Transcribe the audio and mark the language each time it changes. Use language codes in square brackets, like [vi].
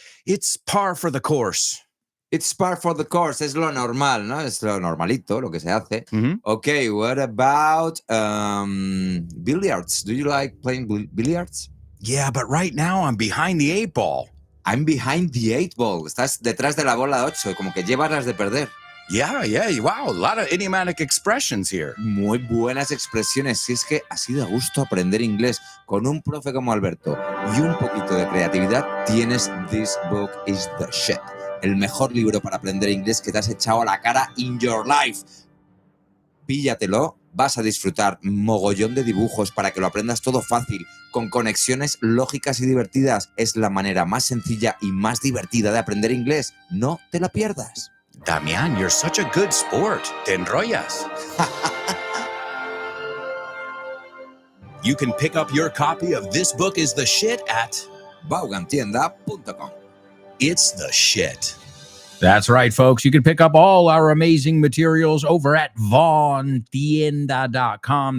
[en] It's par for the course. It's par for the course. [es] Es lo normal, ¿no? Es lo normalito, lo que se hace. Mhm. [en] Okay, what about billiards? Do you like playing billiards? Yeah, but right now I'm behind the 8 ball. I'm behind the 8 ball. [es] Estás detrás de la bola 8, como que llevas las de perder. [en] Yeah, wow, a lot of idiomatic expressions here. [es] Muy buenas expresiones. Si es que así da gusto aprender inglés con un profe como Alberto y un poquito de creatividad, tienes This Book is the Shit. El mejor libro para aprender inglés que te has echado a la cara [en] in your life. [es] Píllatelo, vas a disfrutar mogollón de dibujos para que lo aprendas todo fácil, con conexiones lógicas y divertidas. Es la manera más sencilla y más divertida de aprender inglés. No te la pierdas. [en] Damián, you're such a good sport. [es] Te enrollas. [en] You can pick up your copy of This Book is the Shit at Vaughantienda.com. It's the shit. That's right, folks. You can pick up all our amazing materials over at vaughantienda.com.